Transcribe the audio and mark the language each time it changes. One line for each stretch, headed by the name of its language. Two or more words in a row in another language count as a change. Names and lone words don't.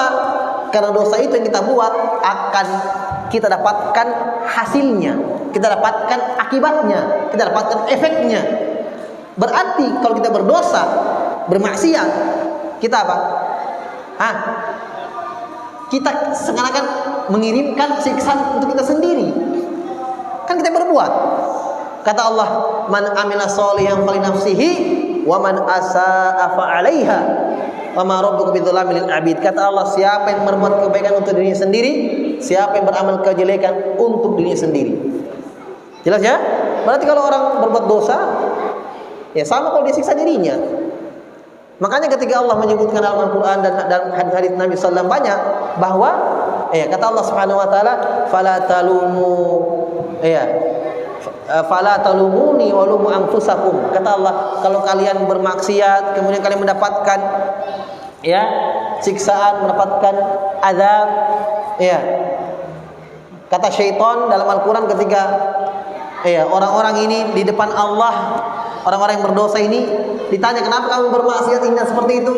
Indonesian: Karena dosa itu yang kita buat akan kita dapatkan hasilnya, kita dapatkan akibatnya, kita dapatkan efeknya. Berarti kalau kita berdosa, bermaksiat, kita apa? Kita seakan-akan mengirimkan siksaan untuk kita sendiri. Kan kita berbuat. Kata Allah,
Arabic: من عمل صالحا فلنفسه ومن أساء فعليها. وما ربك بظلام للعبيد.
Indonesian: Kata Allah, siapa yang berbuat kebaikan untuk dirinya sendiri, siapa yang beramal kejelekan untuk dirinya sendiri. Jelas ya? Berarti kalau orang berbuat dosa, ya sama kalau dia siksa dirinya. Makanya ketika Allah menyebutkan dalam Al-Quran dan hadis-hadis Nabi SAW banyak bahwa kata Allah
Arabic: سبحانه وتعالى, فلا تلوموني ولوموا أنفسكم.
Indonesian: Kata Allah, kalau kalian bermaksiat kemudian kalian mendapatkan siksaan, mendapatkan azab, kata syaitan dalam Al-Quran ketika orang-orang ini di depan Allah, orang-orang yang berdosa ini ditanya, kenapa kamu bermaksiat ini dan seperti itu?